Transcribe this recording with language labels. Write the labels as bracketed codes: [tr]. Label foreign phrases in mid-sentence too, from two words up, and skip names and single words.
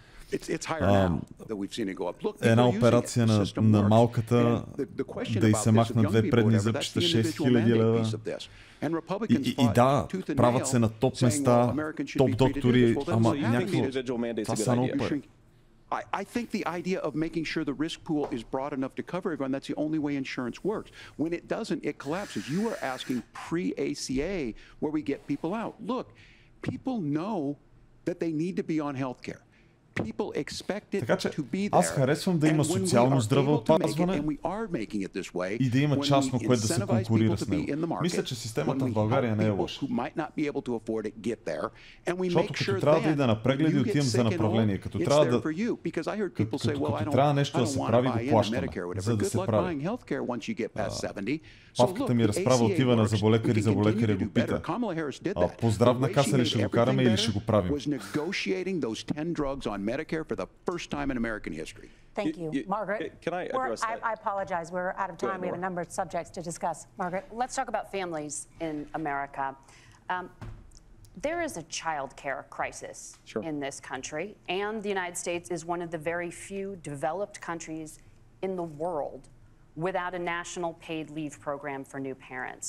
[bg] Една операция на малката, да й се махнат 2 предни зъбчета, 6000 лева. И да, правят се на топ места, топ доктори, ама някакво... Това са много пари. [en] I think the idea of making sure the risk pool is broad enough to cover everyone, that's the only way insurance works. When it doesn't, it collapses. You are asking pre-ACA where we get people out. Look, people know that they need to be on health care. [bg] Така че аз харесвам да има социално здравеопазване и да има частно, което да се конкурира с него. Мисля, че системата в България не е лоша. Защото като трябва да ида на прегледи, отивам за направление. Като трябва нещо да се прави, го плащаме, за да се прави. Павката ми разправа отива на заболекари, заболекаря го пита. По здравна каса ли ще го караме или ще го правим? [en] Medicare for the first time in American history. Thank you. Margaret, can I address that? I apologize. We're out of time. We have a number of subjects to discuss. Margaret? Let's talk about families in America. There is a child care crisis in this country, and the United States is one of the very few developed countries in the world without a national paid leave program for new parents.